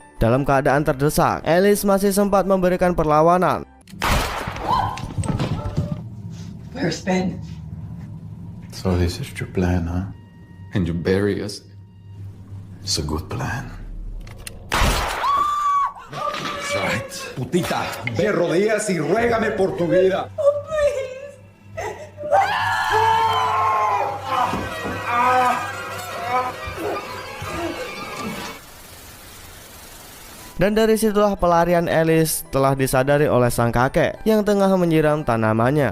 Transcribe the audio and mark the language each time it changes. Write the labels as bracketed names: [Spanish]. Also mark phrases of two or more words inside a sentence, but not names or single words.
[Indonesian] Dalam keadaan terdesak, Alice masih sempat memberikan perlawanan. [English] Where's Ben? So this is your plan, huh? And you bury us? It's a good plan. Right. [Spanish] Putita, ve rodillas y ruégame por tu vida. [English] Oh, please. [Indonesian] Dan dari situlah pelarian Alice telah disadari oleh sang kakek yang tengah menyiram tanamannya.